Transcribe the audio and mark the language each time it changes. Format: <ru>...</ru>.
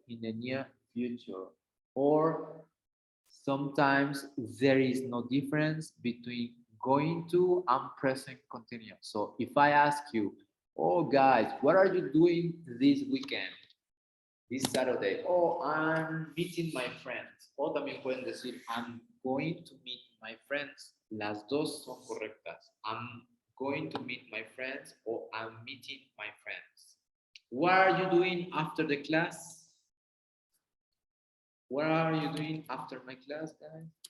<en>In the near future. Or sometimes there is no difference between going to and present continuous. So if I ask you, oh guys, what are you doing this weekend? This Saturday. Oh, I'm meeting my friends.</en> <es>O también pueden decir,</es> <en>I'm going to meet my friends.</en> <es>Las dos son correctas.</es> <en>I'm going to meet my friends or I'm meeting my friends. What are you doing after the class? What are you doing after my class, guys?</en>